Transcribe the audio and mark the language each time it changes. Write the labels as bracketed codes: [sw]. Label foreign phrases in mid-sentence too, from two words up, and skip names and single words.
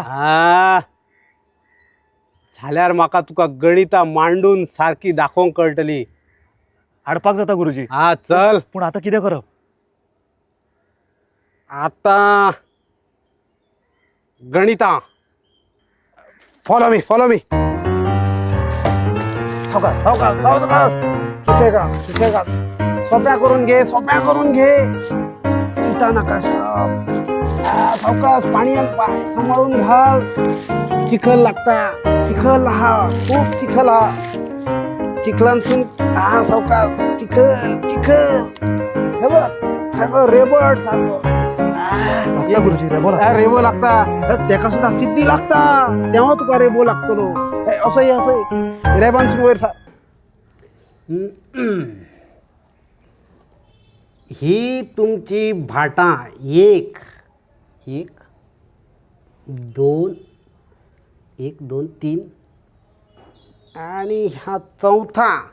[kok] हा. झाल्यार म्हाका तुका गणितां मांडून सारकी दाखोवंक कळटली. हाडपाक जाता गुरुजी. हा चल. पूण आतां कितें करप? आता गणितां. [en] follow me. [kok] सावकाश. सुशेगाद. सोप्या करून घे. उलटा नकाशा. सावकाश. पाणी आण पाय सांभाळून घाल. चिखल लागता. खूप चिखल हा. चिखलांतून सावकाश. चिखल हे बघ रेबड सारखं. लागता गुरुजी. रेबो लागता. तेका सुद्धा सिद्धी लागता. तेव्हा तुका रेबो लागतलो. असंही रेबांसून वयर सार. ही तुमची भाटां. एक 2 3 आणि हा चौथा.